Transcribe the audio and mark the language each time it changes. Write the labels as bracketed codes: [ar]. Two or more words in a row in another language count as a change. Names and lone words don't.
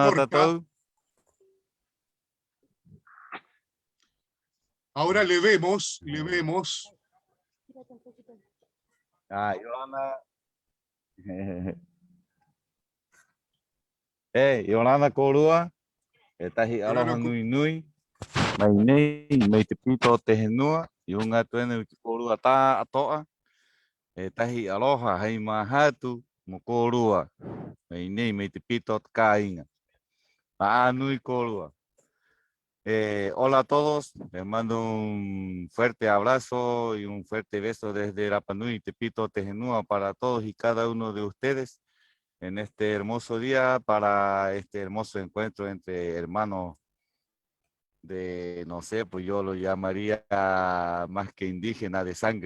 [es] Yolanda corta. [rap] Tatou. [es] Ahora le vemos. Yolanda. Yolanda Colúa. [rap] Tahi aloha nui nui. Mai nei, mei te pito te henua. I unga tuene uti Colúa tā atoa. Tahi aloha hei mahatu mo Colúa. Mai nei, mei te pito te kāinga. Paa nui Colúa. [es] Hola a todos, les mando un fuerte abrazo y un fuerte beso desde Rapa Nui, Tepito, Tejenúa para todos y cada uno de ustedes en este hermoso día para este hermoso encuentro entre hermanos de, no sé, pues yo lo llamaría más que indígena de sangre.